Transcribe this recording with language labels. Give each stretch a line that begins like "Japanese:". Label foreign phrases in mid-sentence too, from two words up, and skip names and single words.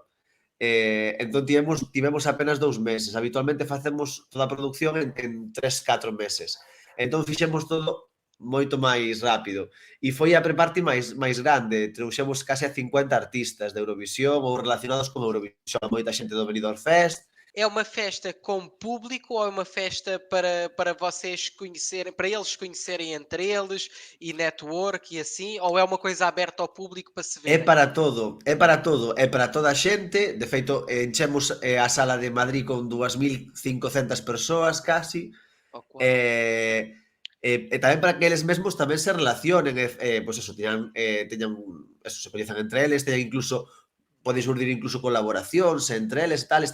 Galician: Entón tivemos apenas 2 meses. Habitualmente facemos toda a produción en 3-4 meses. Entón fixemos todo moito máis rápido. E foi a pre-party máis grande. Trouxemos case a 50 artistas de Eurovisión ou relacionados con Eurovisión. Moita xente do Benidorm Fest.
Portuguese: É uma festa com público ou é uma festa para vocês conhecerem, para eles conhecerem entre eles e network e assim? Ou é uma coisa aberta ao público para se
Galician: É
Portuguese: verem?
Galician: para todo, é para toda a xente. De feito, enchemos a sala de Madrid con 2.500 persoas casi.
English: Oh, wow.
Galician: E tamén para que eles mesmos tamén se relacionen, pois eso, teñan eso, se coñezan entre eles, teñan incluso, poden surdir incluso colaboracións entre eles e tal.